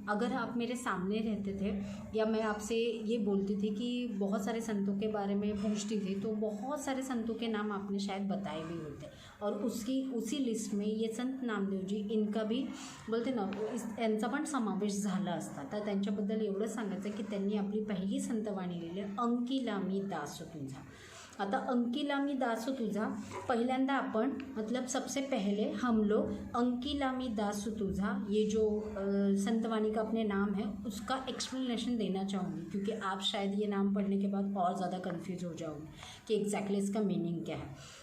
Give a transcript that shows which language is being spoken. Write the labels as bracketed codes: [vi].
[hi] अगर आप मेरे सामने रहते थे या मैं आपसे ये बोलती थी कि बहुत सारे संतों के बारे में पूछती थी, तो बहुत सारे संतों के नाम आपने शायद बताए भी होते, और उसी लिस्ट में ये संत नामदेव जी, इनका भी बोलते ना, [mr] यांचा पण समावेश झाला असता। तर त्यांच्याबद्दल एवढं सांगायचं की त्यांनी आपली पहिली संतवाणी लिहिली अंकिलामी दासतुजा। आता अंकिलामी दासतुजा पहिल्यांदा [hi] अपन मतलब सबसे पहले हम लोग अंकिलामी दासतुजा ये जो संतवाणी का अपने नाम है उसका एक्सप्लेनेशन देना चाहूँगी, क्योंकि आप शायद ये नाम पढ़ने के बाद और ज़्यादा कंफ्यूज हो जाओगे कि एग्जैक्टली इसका मीनिंग क्या है।